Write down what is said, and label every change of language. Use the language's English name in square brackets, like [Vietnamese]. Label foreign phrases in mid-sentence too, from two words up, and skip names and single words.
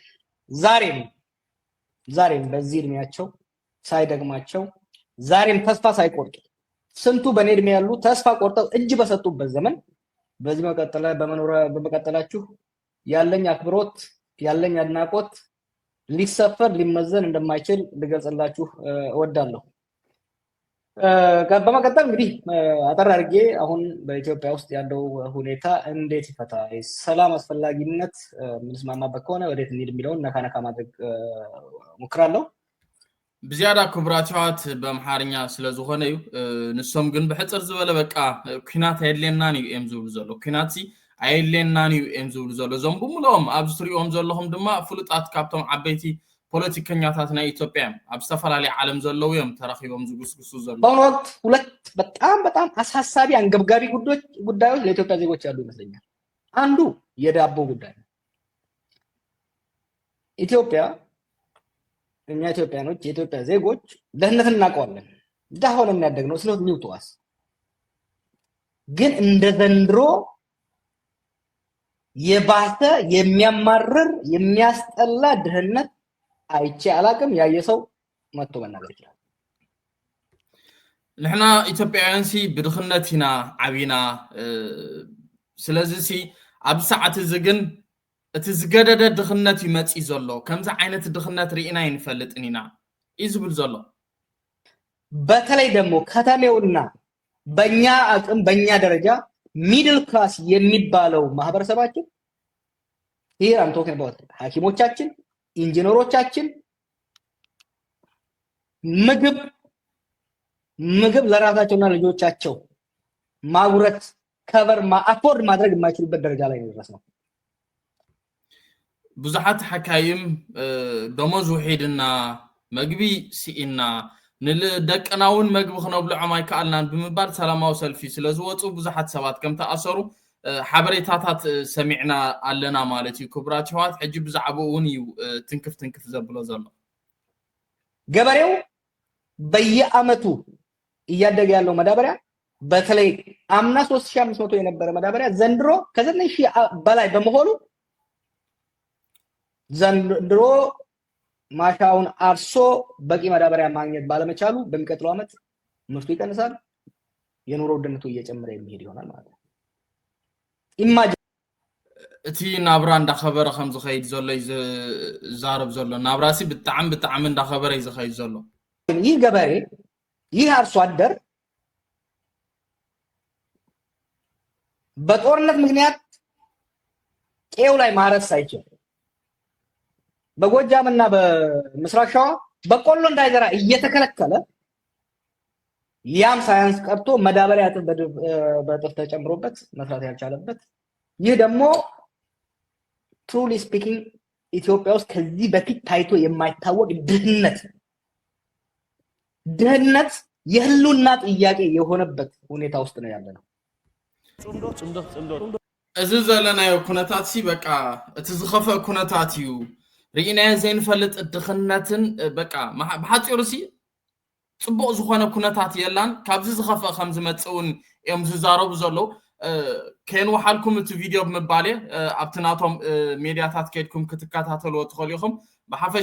[Amharic] ዛሬም በዚህ እድሜያቸው ሳይደግማቸው ዛሬም ተስፋ ሳይቆርጡ ስንቱ በኔ እድሜ ያሉ ተስፋ ቆርጠው እጅ በሰጡበት ዘመን በዚህ በመቀጠላችሁ ያለኝ አክብሮት ያለኝ አድናቆት ሊሰፈር ሊመዘን እንደማይችል ልገልጽላችሁ እወዳለሁ። በመቀጠል እንግዲህ አጠር አድርጌ አሁን በኢትዮጵያ ውስጥ ያለው ሁኔታ እንዴት ይፈታ፣ ሰላም አስፈላጊነት ምንስማማበት ከሆነ ወዴት እንሂድ የሚለውን ነካ ማድረግ ሞክራለሁ። [Tigrinya] ብዝያዳ ክቡራትዋት በአምሓርኛ ስለዝኾነ እዩ ንሶም ግን ብሕፅር ዝበለ በቃ ኩናት የድልየናን እዩ እዮም ዝብሉ ዘሎ ኩናት ኣየድልየናን እዩ እዮም ዝብሉ ዘሎ እዞም ብምልኦም ኣብዚ ትሪኦም ዘለኹም ድማ ፍሉጣት ካብቶም ዓበይቲ ፖለቲከኛታት ናይ ኢትዮጵያ ኣብ ዝተፈላለዩ ዓለም ዘለዉ እዮም ተረኺቦም ዝጉስጉሱ ዘሎ። [Amharic] በአሁኑ ወቅት ሁለት በጣም አሳሳቢ አንገብጋቢ ጉዳዮች ለኢትዮጵያ ዜጎች ያሉ ይመስለኛል። አንዱ የዳቦ ጉዳይ ነው። ኢትዮጵያ እኛ ኢትዮጵያኖች የኢትዮጵያ ዜጎች ደህንነትን እናውቀዋለን። ድሃ ሆነን ያደግነው ስለ ኒውቶዋስ ግን እንደ ዘንድሮ የባሰ የሚያማርር የሚያስጠላ ድህነት አይቼ አላቅም። ያየ ሰው መጥቶ መናገር ይችላል። [Tigrinya] ንሕና ኢትዮጵያውያን ሲ ብድኽነት ኢና ዓቢና ስለዚ ሲ ኣብ ሰዓት እዚ ግን እቲ ዝገደደ ድኽነት ይመጽእ ዘሎ ከምዚ ዓይነት ድኽነት ርኢና ይንፈልጥን ኢና ይዝብል ዘሎ። [Amharic] በተለይ ደግሞ ከተሜውና በእኛ አቅም በእኛ ደረጃ [English] middle class [Amharic] የሚባለው ማህበረሰባችን [English] here I'm talking about [Amharic] ሐኪሞቻችን ኢንጂነሮቻችን ምግብ ለራሳቸውና ልጆቻቸው ማጉረት [English] cover afford [Amharic] ማድረግ የማይችሉበት ደረጃ ላይ ነው። [Tigrinya] ብዙሓት ሓካይም ደሞዝ ውሒድና መግቢ ሲኢና ንደቀናውን መግቢ ክነብልዖም ኣይከኣልናን ብምባል ሰላማዊ ሰልፊ ስለዝወፁ ብዙሓት ሰባት ከም ተኣሰሩ ሓበሬታታት ሰሚዕና ኣለና ማለት እዩ። ክቡራት ሕዋት ሕጂ ብዛዕባኡ እውን እዩ ትንክፍ ዘብሎ ዘሎ። [Amharic] ገበሬው በየአመቱ እያደገ ያለው መዳበሪያ በተለይ አምና 3500 የነበረ መዳበሪያ ዘንድሮ ከ9000 በላይ በመሆኑ ዘንድሮ ማሻውን አርሶ በቂ መዳበሪያ ማግኘት ባለመቻሉ በሚቀጥለው አመት ምርቱ ይቀንሳል፣ የኑሮ ውድነቱ እየጨመረ የሚሄድ ይሆናል ማለት ነው። ኢማጂን [Tigrinya] እቲ ናብራ እንዳኸበረ ከም ዝኸይድ ዘሎ ይዛረብ ዘሎ ናብራሲ ብጣዕሚ እንዳኸበረ ይዝኸይድ ዘሎ። [Amharic] ይህ ገበሬ ይህ አርሶ አደር በጦርነት ምክንያት ቄው ላይ ማረስ ሳይችል በጎጃምና በምስራቅ ሸዋ በቆሎ እንዳይዘራ እየተከለከለ ያም ሳያንስ ቀርቶ መዳበሪያ በጥፍ ተጨምሮበት መስራት ያልቻለበት ይህ ደግሞ [English] truly speaking [Amharic] ኢትዮጵያ ውስጥ ከዚህ በፊት ታይቶ የማይታወቅ ድህነት የህልውና ጥያቄ የሆነበት ሁኔታ ውስጥ ነው ያለነው። [Tigrinya] እዚ ዘለናዮ ኩነታት ሲ በቃ እቲ ዝኸፈ ኩነታት እዩ ርኢና ዘይንፈልጥ ድኽነትን በቃ ብሓፂሩ ሲ ጽቡቕ ዝኾነ ኩነታት የላን ካብዚ ዝኸፈ ከም ዝመጽውን እዮም ዝዛረቡ ዘለዉ ከንወሓልኩም እቲ ቪድዮ ብምባል ኣብቲ ናቶም ሜድያታት ከድኩም ክትከታተልዎ ትኽእሉ ኢኹም። ብሓፈሻ